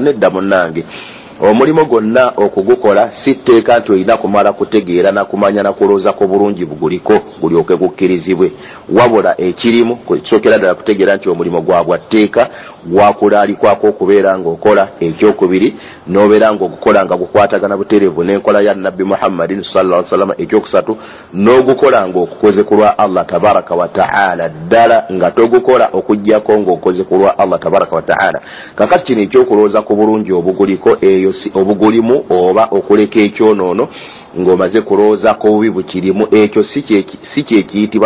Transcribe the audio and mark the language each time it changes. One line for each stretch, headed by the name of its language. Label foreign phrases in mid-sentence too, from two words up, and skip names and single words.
Ganda: Nedda munnange, omulimu gwonna okugukola si tteeka nti olina kumala kutegeera na kumanya na kulowooza ku bulungi buguliko gulyoke gukkirizibwe, wabula ekirimu kisookera ddala kutegeera nti omulimu gwa bwa tteeka gwakulaalikako okubeera ng'okola. Ekyokubiri n'obeera ng'ogukola nga gukwatagana butereevu n'enkola ya Nabbi Muhammadin
Arabic: صلى الله عليه وسلم.
Ganda: Ekyokusatu n'ogukola ng'okukoze ku lwa Allah
Arabic: تبارك وتعالى
Ganda: ddala, nga togukola okuggyako ng'okoze ku lwa Allah
Arabic: تبارك وتعالى.
Ganda: Kakati kino ekyokulowooza ku bulungi obuguliko, eyo si obugulimu oba okuleka ekyonoono ng'omaze kulowooza ku bubi bukirimu, ekyo si kyekiyitibwa ikhilas.